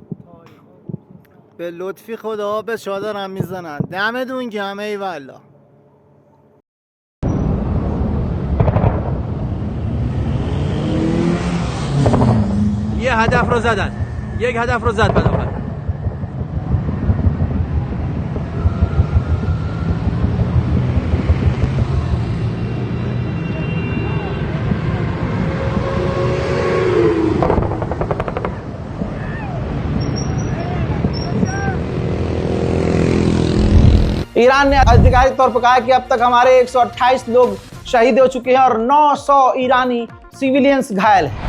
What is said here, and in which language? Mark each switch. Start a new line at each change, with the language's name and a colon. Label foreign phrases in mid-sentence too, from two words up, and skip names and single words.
Persian: به لطفی خدا به شما دارن میزنن. دمتون گرم. ایوالله. یه هدف رو زدن، یک هدف رو زد بداخل.
Hindi: ईरान ने आधिकारिक तौर पर कहा कि अब तक हमारे 128 लोग शहीद हो चुके हैं और 900 ईरानी सिविलियंस घायल हैं।